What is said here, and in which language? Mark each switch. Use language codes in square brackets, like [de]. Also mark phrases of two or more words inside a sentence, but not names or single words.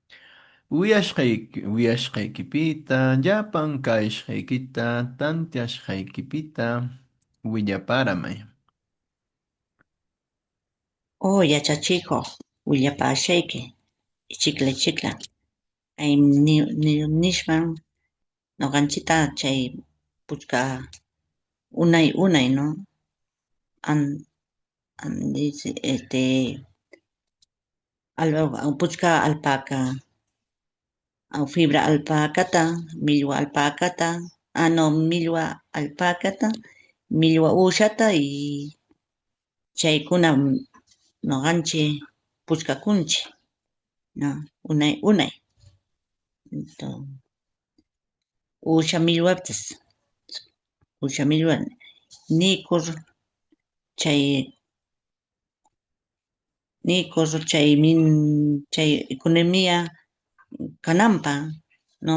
[qu] Uyashqaykipita, llapan kayashqaykita, tantiashqaykipita, willaparamay. Oh, yachachikuq willapashayki ichikla. Ay nishman ñuqanchita chay puchka unay, ¿no? Dice, puchka alpaca, fibra alpacata, millwa alpacata, no, millwa alpacata, millwa uushata y chaykuna ñuqanchik puchkakunchik, ¿no? Unay. Uusha millwapis, nikur chay economía kananpa, ¿no?